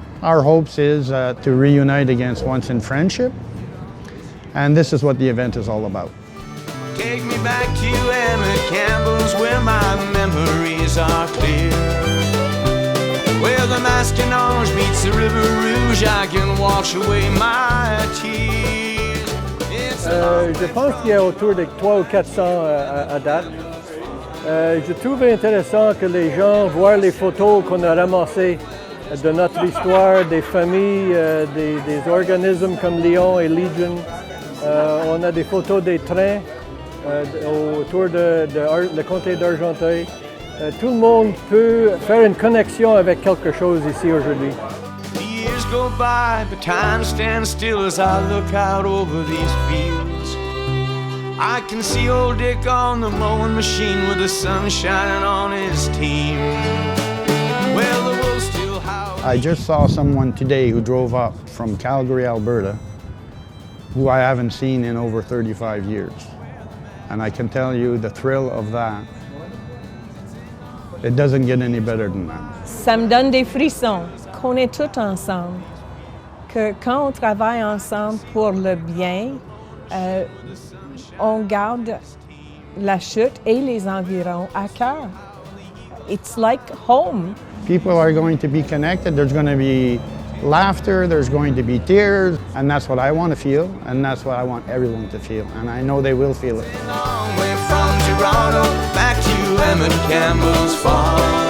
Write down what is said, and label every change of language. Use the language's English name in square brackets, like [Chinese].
[English] Our hopes is to reunite against once in friendship, and this is what the event is all about. Take me back to Emmett Campbell's where my memories are clear. Where the Masquinonge meets the River Rouge, I can wash away my tears. [French] Je pense qu'il y a autour de 300 ou 400 à date. Je trouve intéressant que les gens voient les photos qu'on a ramassées de notre histoire, des familles, des organismes comme Lyon et Legion. On a des photos des trains. Autour de le comté d'Argenteuil. Tout le monde peut faire une connexion avec quelque chose ici aujourd'hui. [English] The years go by, but time stands still as I look out over these fields. I can see old Dick on the mowing machine with the sun shining on his team. Well, the wolves still howl. I just saw someone today who drove up from Calgary, Alberta, who I haven't seen in over 35 years. And I can tell you the thrill of that, it doesn't get any better than that. [French] Ça me donne des frissons qu'on est tous ensemble, que quand on travaille ensemble pour le bien, on garde Lachute et les environs à cœur. [English] It's like home. People are going to be connected, there's going to be laughter, there's going to be tears, and that's what I want to feel, and that's what I want everyone to feel, and I know they will feel it. A long way from Toronto back to Emmett Campbell's farm.